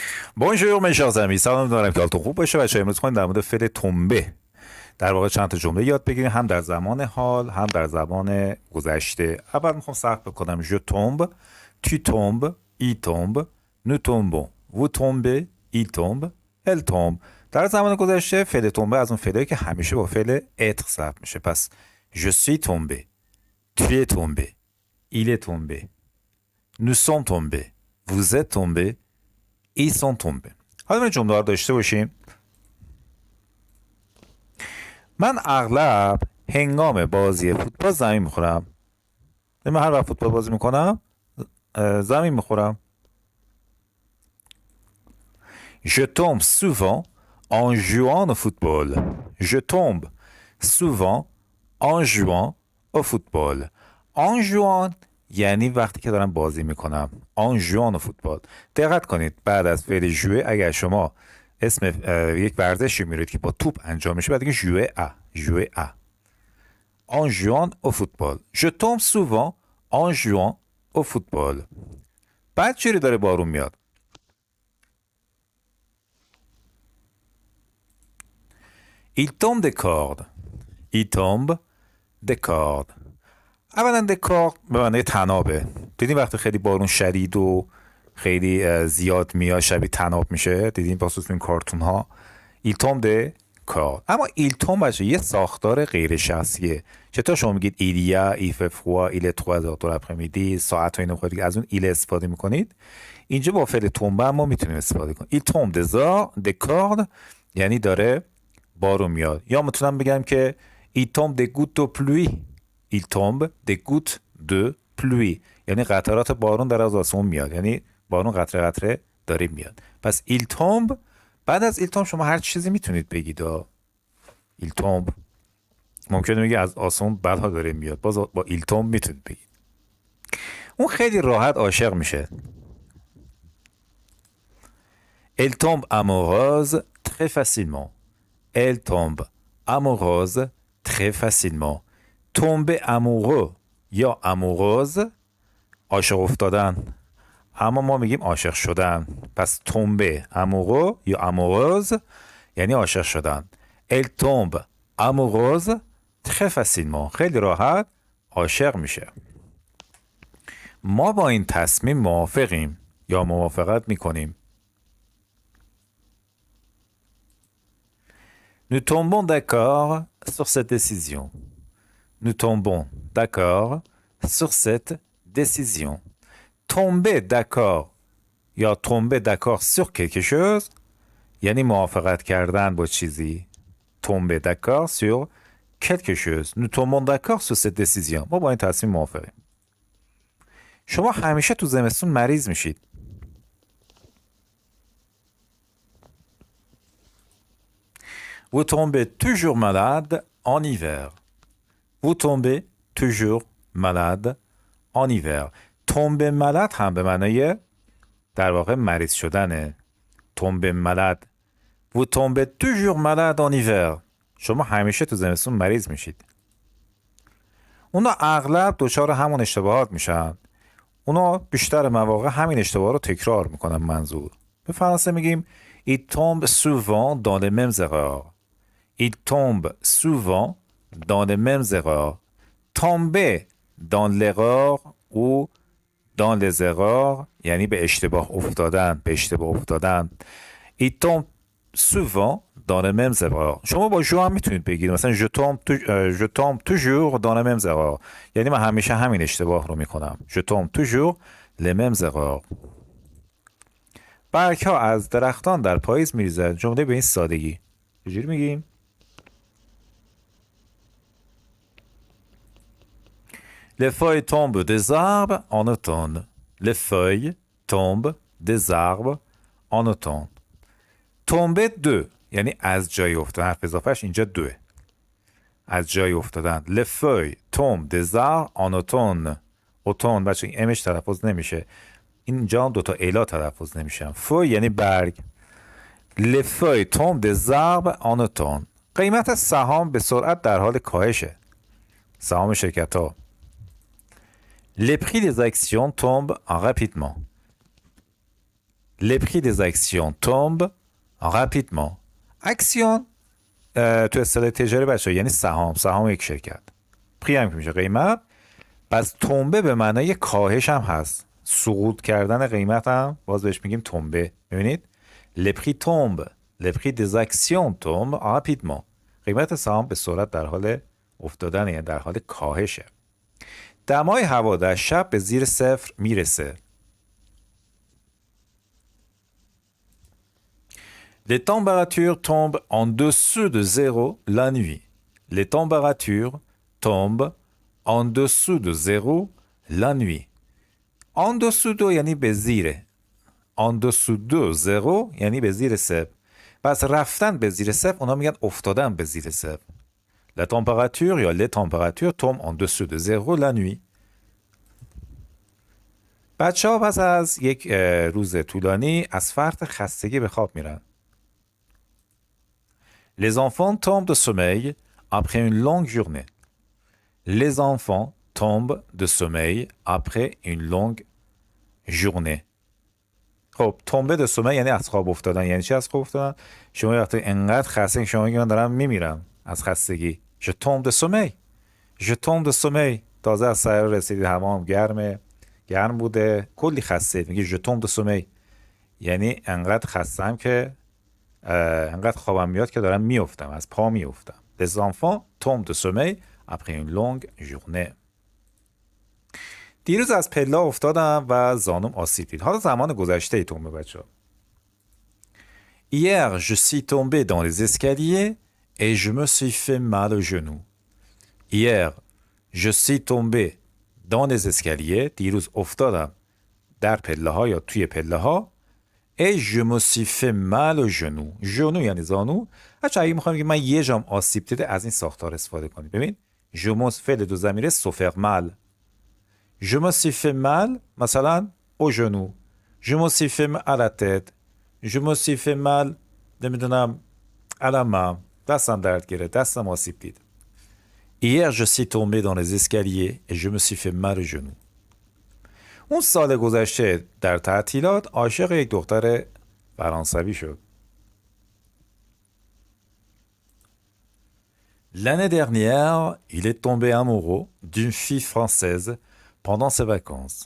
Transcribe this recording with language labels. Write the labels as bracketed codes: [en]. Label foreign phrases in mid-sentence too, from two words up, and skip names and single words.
[fr] Bonjour mes chers amis. [fa] سلام دارم که حالتون خوب باشه. بچه‌ها امروز می‌خوایم در مورد فعل تنبه در واقع چند تا جمله یاد بگیریم، هم در زمان حال هم در زمان گذشته. اول میخوام صرف بکنم [fr] je tombe, tu tombes, il tombe, nous tombons, vous tombez, il tombe, elle tombe. [fa] در زمان گذشته فعل تنبه از اون فعلی که همیشه با فعل être صرف میشه. [fr] پس je suis tombé, tu es tombé, il est tombé, nous sommes tombés, vous êtes tombés, ils sont tombés. [fa] حالا این جمله رو داشته باشیم. من اغلب هنگام بازی فوتبال زمین میخورم. من هر وقت فوتبال بازی میکنم زمین میخورم. [fr] Je tombe souvent en jouant au football. Je tombe souvent en jouant au football. En jouant [fa] یعنی وقتی که دارم بازی میکنم. [fr] En jouant au football. [fa] دقت کنید بعد از فعل jouer اگر شما اسم یک ورزشی میرید که با توپ انجام میشه بعد دیگه [fr] jouer à. En jouant au football. Je tombe souvent en jouant au football. [fa] بعد چیزی داره بارون میاد. [fr] Il tombe des cordes. Il tombe des cordes. [fa] اولا دکارد به معنی طنابه. دیدین وقتی خیلی بارون شدید و خیلی زیاد میاد شبیه طناب میشه. دیدین بخصوص این کارتون ها. [fr] Il tombe des cordes. [fa] اما [fr] il tombe [fa] باشه یه ساختار غیر شخصیه. چطور شما میگید [fr] il y a, il fait froid, il est 3 heures de l'après-midi [fa] ساعت و اینو خودید از اون il استفاده میکنید. اینجا با فعل tombe ما میتونیم استفاده کنیم. [fr] Il tombe des cordes [fa] یعنی داره بارون میاد. یا میتونم بگم که [fr] il tombe des gouttes de pluie. Il tombe des gouttes de pluie [fa] یعنی قطرات بارون در از آسمون میاد. یعنی بارون قطره قطره داره میاد. پس [fr] il tombe [fa] بعد از [fr] il tombe [fa] شما هر چیزی میتونید بگید. [fr] il tombe [fa] ممکنه بگی از آسمون بعدها داره میاد. باز با [fr] il tombe [fa] میتونید بگید. اون خیلی راحت عاشق میشه. [fr] Elle tombe amoureuse très facilement. Elle tombe amoureuse très facilement. tomber amoureux [fa] یا amoureuse عاشق افتادن اما ما میگیم عاشق شدن. پس [fr] tomber amoureux [fa] یا amoureuse یعنی عاشق شدن. [fr] Elle tombe amoureuse très facilement [fa] خیلی راحت عاشق میشه. ما با این تصمیم موافقیم یا موافقت میکنیم. [fr] Nous tombons d'accord sur cette décision. Nous tombons d'accord sur cette décision. Tomber d'accord یا tomber d'accord sur quelque chose [fa] یعنی موافقت کردن با چیزی. [fr] Tomber d'accord sur quelque chose. Nous tombons d'accord sur cette décision. [fa] ما با این تصمیم موافقیم. شما همیشه تو زمستون مریض میشید. [fr] Vous tombez toujours malade en hiver. Vous tombez toujours malade en hiver. tomber malade [fa] هم به معنای در واقع مریض شدنه. [fr] tomber malade. Vous tombez toujours malade en hiver. [fa] شما همیشه تو زمستون مریض میشید. اونا اغلب دچار همون اشتباهات میشن. اونا بیشتر مواقع همین اشتباه رو تکرار میکنن. منظور به فرانسه میگیم [fr] il tombe souvent dans les mêmes erreurs. Il tombe souvent dans les mêmes erreurs. Tomber dans l'erreur ou dans les erreurs [fa] یعنی به اشتباه افتادن. [fr] Il tombe souvent dans les mêmes erreurs. [fa] شما با جو هم میتونید بگید مثلا [fr] je tombe toujours dans les mêmes erreurs [fa] یعنی من همیشه همین اشتباه رو میکنم. [fr] Je tombe toujours les mêmes erreurs. [fa] برگ ها از درختان در پاییز میریزد. جمله به این سادگی. چجوری میگیم؟ [fr] Les feuilles tombent des arbres en automne. Les feuilles tombent des arbres en automne. tomber de [fa] یعنی از جای افتادن. حرف اضافهش اینجا دوه. از جای افتادن. [fr] Les feuilles tombent des arbres en automne. [fa] automne بچه این امش تلفظ نمیشه. اینجا دوتا الا تلفظ نمیشن. feuille یعنی برگ. [fr] Les feuilles tombent des arbres en automne. [fa] قیمت سهام به سرعت در حال کاهشه. سهام شرکت ها. [fr] Les prix des actions tombent rapidement. les prix des actions tombent rapidement. [fa] اکسیون تو اصطلاح تجاری بچه یعنی سهام یک شرکت. پری هم که میشه قیمت. پس تنبه به معنای کاهش هم هست. سقوط کردن قیمت هم باز بهش میگیم تنبه. [fr] ببینید les prix tombent, les prix des actions tombent rapidement. [fa] قیمت سهام به سرعت در حال افتادن یعنی در حال کاهشه. دمای هوا در شب به زیر صفر میرسه. [fr] Les températures tombent en dessous de zéro la nuit. Les températures tombent en dessous de zéro la nuit. En dessous de [fa] یعنی به زیره. [fr] En dessous de zéro [fa] یعنی به زیر صفر. پس رفتن به زیر صفر اونا میگن افتادن به زیر صفر. [fr] La température یا les températures tombent en dessous de zéro la nuit. [fa] بچه ها پس از یک روز طولانی از فرط خستگی به خواب میرن. [fr] Les enfants tombent de sommeil après une longue journée. Les enfants tombent de sommeil après une longue journée. [fa] خب [fr] tomber de sommeil [fa] یعنی از خواب افتادن. یعنی چی از خواب افتادن؟ شما وقتی انقدر خسته که شما میگی من دارم میمیرم از خستگی. [fr] Je tombe de sommeil. Je tombe de sommeil. [fa] تازه از سر رسیدی حمام گرم بوده کلی خسته میگی [fr] je tombe de sommeil. [fa] یعنی انقدر خستم که انقدر خوابم میاد که دارم میافتم از پا میافتم. [fr] Les enfants tombent de sommeil après une longue journée. [fa] دیروز از پله افتادم و زانوم آسیب دید. حالا زمان گذشته ای تومه بچه‌ها. [fr] Hier je suis tombé dans les escaliers et je me suis fait mal au genou. Hier je suis tombé dans les escaliers. [fa] دیروز افتادم در پله ها یا توی پله ها. [fr] Et je me suis fait mal au genou. [fa] genou یعنی زانو. اگه میخوام که من یه جام آسیب دیده از این ساختار استفاده کنید. [fr] ببین je me [fa] فعل دو ضمیره [fr] se faire mal. Je me suis fait mal مثلا au genou. Je me suis fait mal à la tête. Je me suis fait mal نمیدونم à la main. [fa] دستم درد گرفت. دستم آسیب دید. [fr] Hier je suis tombé dans les escaliers et je me suis fait mal au genou. [fa] اون سال گذشته در تعطیلات عاشق یک دختر فرانسوی شد. [fr] L'année dernière, il est tombé amoureux d'une fille française pendant ses vacances.